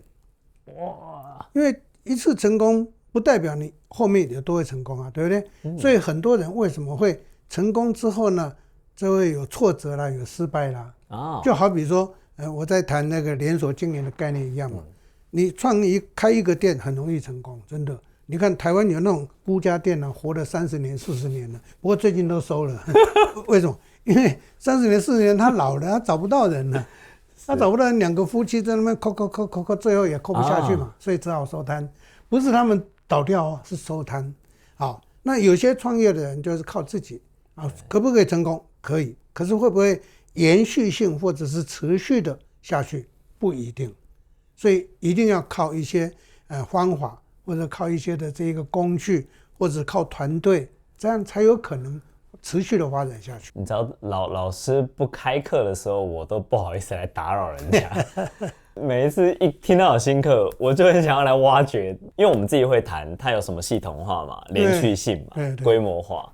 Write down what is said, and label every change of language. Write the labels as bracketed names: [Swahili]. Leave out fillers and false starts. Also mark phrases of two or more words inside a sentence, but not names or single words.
[Chinese] 因為一次成功不代表你後面也都會成功啊，對不對？所以很多人為什麼會成功之後呢，就會有挫折啦，有失敗啦。就好比說，我在談那個連鎖經營的概念一樣嘛。你開一個店很容易成功，真的。你看台灣有那種孤家店啊，活了30年、40年了，不過最近都收了。為什麼？因為30年、40年他老了，他找不到人了，他找不到人，兩個夫妻在那邊扣，最後也扣不下去嘛，所以只好收攤。不是他們倒掉哦，是收攤。好，那有些創業的人就是靠自己啊，可不可以成功？可以，可是會不會延續性或者是持續的下去？不一定，所以一定要靠一些方法，或者靠一些的這個工具，或者靠團隊，這樣才有可能持續的發展下去。你知道老師不開課的時候，我都不好意思來打擾人家。每一次一聽到有新課，我就很想要來挖掘，因為我們自己會談它有什麼系統化嘛、連續性嘛、規模化。